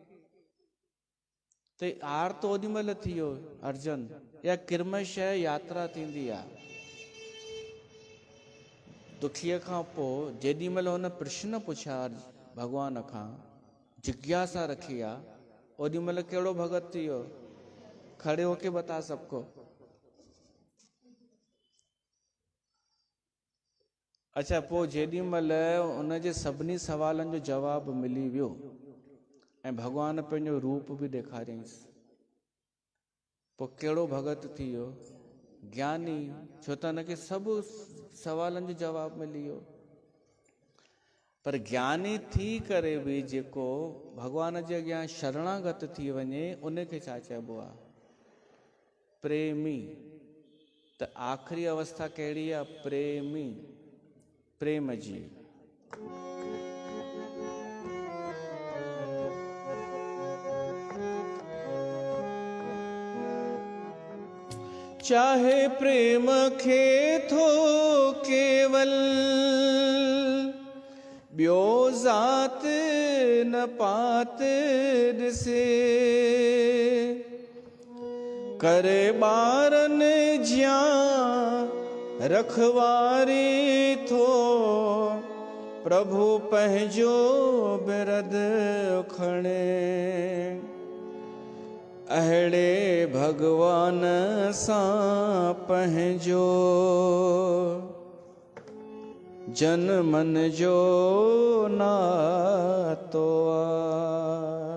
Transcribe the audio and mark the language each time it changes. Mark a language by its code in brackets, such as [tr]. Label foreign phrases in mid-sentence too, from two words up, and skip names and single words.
[sd] त आर्त ओॾी महिल थी वियो अर्जन, या किरमशय यात्रा थींदी आहे। दुखीअ खां पोइ जेॾी महिल हुन प्रश्न पुछिया भगवान खां, जिज्ञासा रखी आहे, ओॾी महिल कहिड़ो भगत थी वियो? [hi] खड़े होके बता सबको। अच्छा, [sd] पोइ जेॾी महिल उनजे सभिनी सवालनि जो जवाबु मिली वियो ऐं भगवान पंहिंजो रूप बि ॾेखारियईंसि, पोइ कहिड़ो भगत थी वियो? ज्ञानी। छो त हुनखे सभु सवालनि जो जवाबु मिली वियो। पर ज्ञानी थी करे बि जेको भगवान जे अॻियां शरणागत थी वञे, उनखे छा चइबो आहे? प्रेमी। त आख़िरी अवस्था कहिड़ी आहे? प्रेमी, प्रेम जी। चाहे प्रेम खे थो केवल, ॿियो ज़ात न पात ॾिसे, करे ॿारनि ज्यां रखवारी थो, प्रभु पंहिंजो बिरद उखणे, अहिड़े भगवान सां पंहिंजो जन मन जो नातो आ।